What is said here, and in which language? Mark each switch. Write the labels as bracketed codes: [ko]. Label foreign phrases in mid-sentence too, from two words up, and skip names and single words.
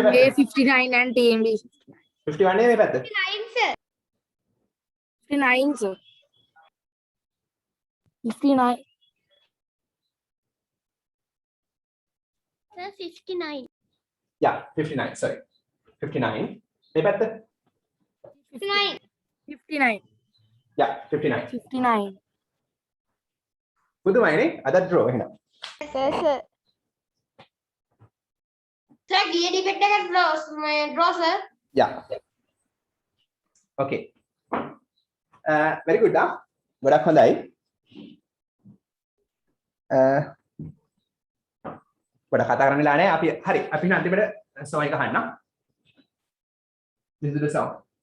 [en] 59 and TMD. 51 name 59, sir. 59, sir. 59. Sir, 59. Yeah, 59, sorry. 59. [si] මේ පැත්ත [en] 59. 59. Yeah, 59. 59. [si] පුදුමයිනේ අදත් draw එහෙනම්. [en] Yes, sir. Sir, gear defect එක draw, sir. Yeah. Okay. Very good. [si] ගොඩක් හොඳයි. ගොඩක් කතා කරන්න වෙලා නැහැ. අපි හරි. අපි අන්තිමට song එක අහන්න. [en] Listen to the song.